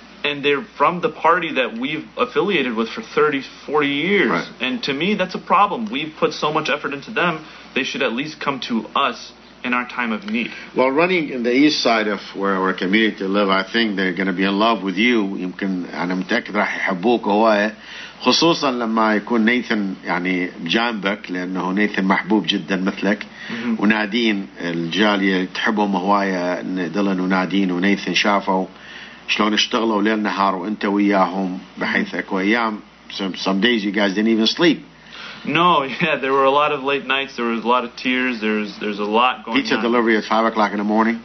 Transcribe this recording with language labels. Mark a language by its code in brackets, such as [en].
[en] And they're from the party that we've affiliated with for 30, 40 years. Right. And to me, that's a problem. We've put so much effort into them. They should at least come to us in our time of need. Well, running in the east side of where our community live, I think they're going to be in love with you. [ar] يمكن أنا متأكد راح يحبوك هواية، خصوصا لما يكون نيثن يعني بجانبك، لأنه نيثن محبوب جدا مثلك. ونادين الجالية تحبهم هواية، نضل نادين ونيثن شافوا شلون اشتغلوا ليل نهار وانت وياهم، بحيث اكو ايام [en] some days you guys didn't even sleep. No, yeah, there were a lot of late nights. There was a lot of tears. There's a lot going on. Pizza delivery at 5 o'clock in the morning.